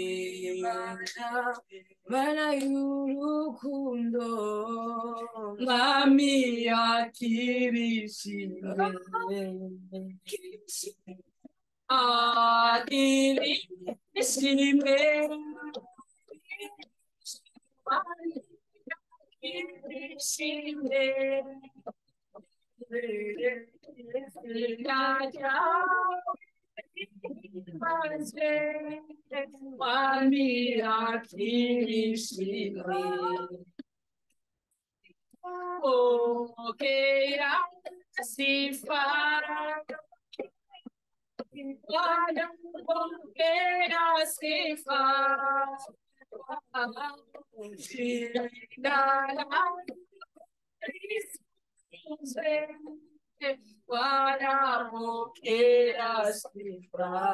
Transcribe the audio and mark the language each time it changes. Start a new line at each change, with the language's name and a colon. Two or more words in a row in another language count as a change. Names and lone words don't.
Kinyarwanda: mana y'urukundo, mwami yakirishimwe, akirishimwe, akirishimwe. Mwami yakirishimwe,
Swahili: pokea sifa, Bwana pokea sifa, jina lako Bwana pokea sifa,